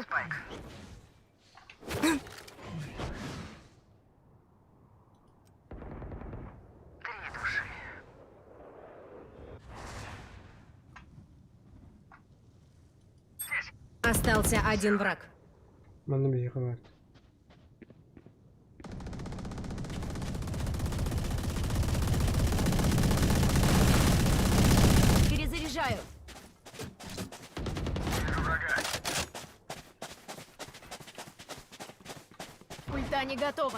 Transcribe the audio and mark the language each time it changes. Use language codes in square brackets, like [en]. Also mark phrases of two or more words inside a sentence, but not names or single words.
[ru] Спайк. Три души. Здесь. Остался один враг. [tr] Bana bir yakın verdi. [ru] Перезаряжаю. Вижу врага. Ульта не готова.